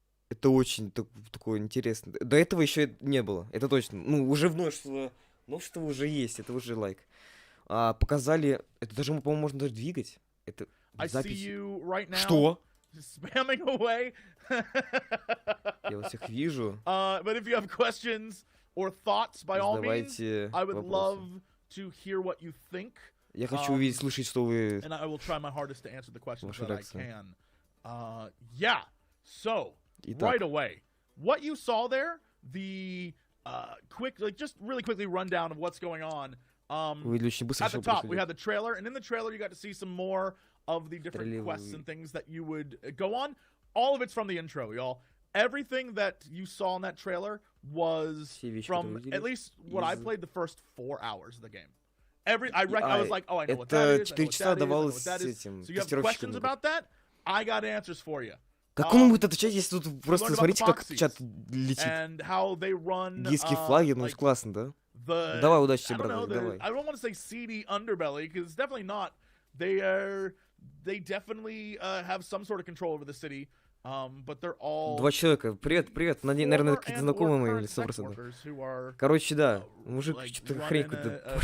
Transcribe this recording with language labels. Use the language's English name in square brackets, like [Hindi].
[Russian] Это очень такое интересное. До этого еще не было, это точно. Ну, уже множество уже есть, это уже лайк. Показали, это даже, по-моему, можно даже двигать. Это запись. Что? [English] spamming away. [Russian] Я вас всех вижу. [English] But if you have questions or thoughts, by all means, I would love to hear what you think. [Russian] Я хочу увидеть, слышать, что вы... [English] And I will try my hardest to answer the questions that I can. Yeah. So, right away, what you saw there, the quick, like just really quickly rundown of what's going on. At the top, we had the trailer, and in the trailer, you got to see some more of the different quests and things that you would go on. All of it's from the intro, y'all. Everything that you saw in that trailer was from at least what I played the first 4 hours of the game. I was like, oh, I know what that is. I know what that is. So you have questions about that? I got answers for you. [Russian] Как он будет отвечать, если тут просто смотрите, как чат летит? Гейские флаги, ну классно, да? Давай, удачи тебе, брат, давай. [English] I don't want to say seedy underbelly, because it's definitely not. They definitely have some sort of control over the city, but they're all... [Russian] 2 человека. Привет. Наверное, какие-то знакомые мои лица просто. Короче, да. Мужик что-то хрень какую-то...